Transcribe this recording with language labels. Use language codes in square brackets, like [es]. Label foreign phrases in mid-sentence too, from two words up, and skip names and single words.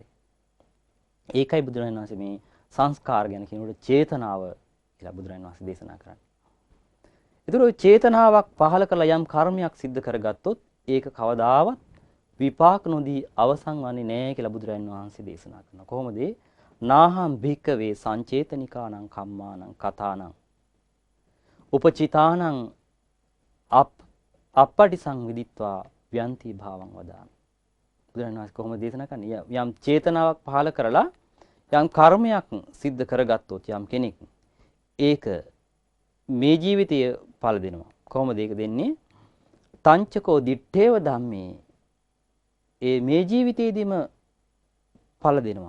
[si] ඒකයි බුදුරජාණන් වහන්සේ මේ සංස්කාර ගැන කියනකොට චේතනාව කියලා බුදුරජාණන් වහන්සේ දේශනා කරන්නේ. ඒතර ඔය චේතනාවක් පහළ කරලා යම් කර්මයක් සිද්ධ කරගත්තොත් ඒක කවදාවත් විපාක නොදී අවසන් වන්නේ නැහැ කියලා බුදුරජාණන් වහන්සේ දේශනා කරනවා. කොහොමද? [pi] නාහම් භික්කවේ සංචේතනිකානං කම්මානං කතානං උපචිතානං අප්පටි සංවිදිත්වා ව්‍යන්ති භාවං වදාමි. [si] බුදුරජාණන් වහන්සේ කොහොමද දේශනා කරන්නේ? යම් චේතනාවක් පහළ කරලා යම් කර්මයක් සිද්ධ කරගත්තොත් යම් කෙනෙක් ඒක මේ ජීවිතයේ ඵල දෙනවා. කොහොමද ඒක දෙන්නේ? [pi] තංචකෝ දිත්තේව ධම්මේ [si] ඒ මේ ජීවිතයේදීම ඵල දෙනවා.